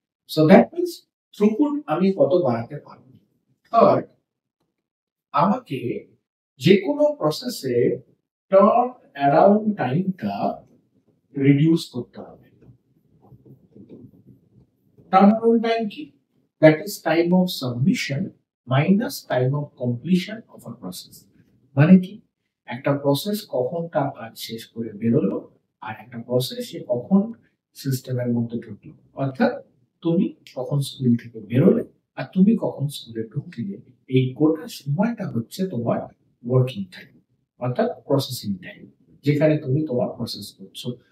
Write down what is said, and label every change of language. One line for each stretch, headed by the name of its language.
English: So that means throughput
Bangla: আমি কত বাড়াতে পারব। থার্ড, আমাকে যে কোনো প্রসেসে টার্ন অ্যারাউন্ড টাইমটা রিডিউস করতে হবে। টার্ন অ্যারাউন্ড টাইম কি?
English: That is time of submission minus time of completion of a process.
Bangla: মানে কি, একটা প্রসেস কখন তার কাজ শেষ করে বেরোলো, আর একটা প্রসেস সে কখন সিস্টেমের মধ্যে ঢুকলো। অর্থাৎ তুমি কখন স্কুল থেকে বেরোলে আর তুমি কখন স্কুলে ঢুকলে, এই গোটা সময়টা হচ্ছে তোমার ওয়ার্কিং টাইম, অর্থাৎ প্রসেসিং টাইম, যেখানে তুমি তোমার প্রসেস করছো।